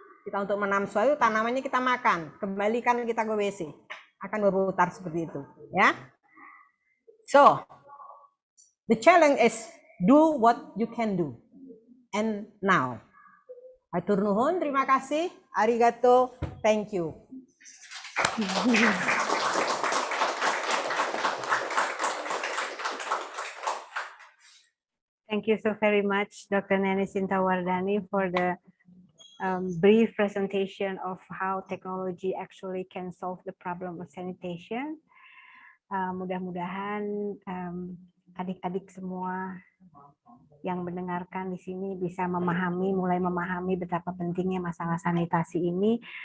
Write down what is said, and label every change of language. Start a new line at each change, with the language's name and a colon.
Indonesian: Kita untuk menanam sesuatu, tanamannya kita makan, kembalikan kita ke WC, akan berputar seperti itu, ya.
English: So the challenge is do what you can do and now.
Sundanese: Hatur nuhun,
Indonesian: terima kasih,
Japanese: arigato,
English: thank you. Thank you so very much, Dr. Neni Sintawardani, for the brief presentation of how technology actually can solve the problem of sanitation.
Indonesian: Mudah-mudahan adik-adik semua yang mendengarkan di sini bisa mulai memahami betapa pentingnya masalah sanitasi ini.